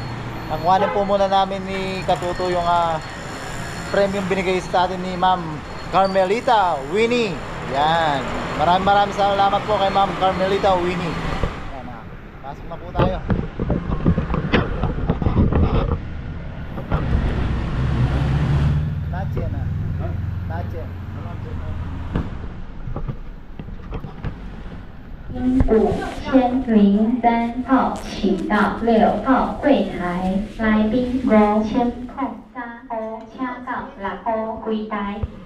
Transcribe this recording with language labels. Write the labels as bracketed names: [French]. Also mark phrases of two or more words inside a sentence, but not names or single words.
[Filipino] Nakuhanin po muna namin ni Katuto yung premium binigay sa atin ni Ma'am Carmelita Winnie. Yan, maraming salamat po kay Ma'am Carmelita Winnie. Yan, pasok na po tayo. Nache na. Nache. [Chinese] 5003号，请到6号柜台，来宾5003号，请到6号柜台。